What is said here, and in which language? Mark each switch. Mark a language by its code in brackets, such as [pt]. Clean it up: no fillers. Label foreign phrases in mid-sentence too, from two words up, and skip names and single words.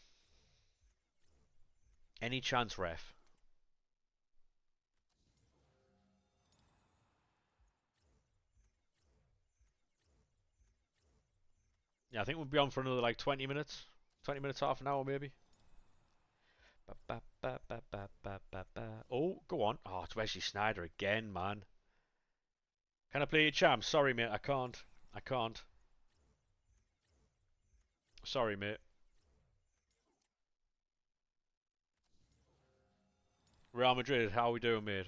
[en] Any chance, ref? Yeah, I think we'll be on for another like 20 minutes. 20 minutes, half an hour maybe. Ba, ba, ba, ba, ba, ba, ba, ba. Oh, go on. Oh, it's Wesley Snyder again, man. Can I play your champ? Sorry, mate, I can't. I can't. Sorry, mate. Real Madrid, how we doing, mate?